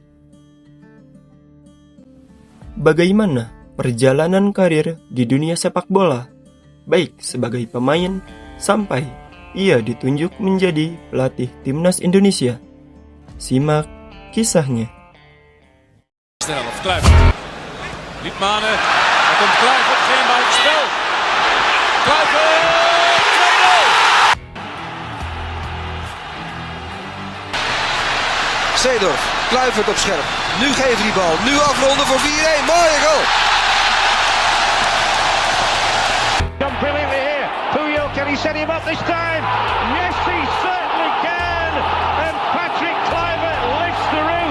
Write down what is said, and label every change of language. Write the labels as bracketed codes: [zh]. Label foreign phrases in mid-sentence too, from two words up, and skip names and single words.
[id] Bagaimana perjalanan karir di dunia sepak bola, baik sebagai pemain sampai ia ditunjuk menjadi pelatih Timnas Indonesia? Simak kisahnya. [nl] Liedmanen, daar komt Kluivert, geen buitenspel. Kluivert, 2-0. Seedorf, Kluivert op scherp. Nu geven die bal, nu afronden voor 4-1. Mooie goal. [en] Done brilliantly here. Puyol, can he set him up this time? Yes, he certainly can. And Patrick Kluivert lifts the roof.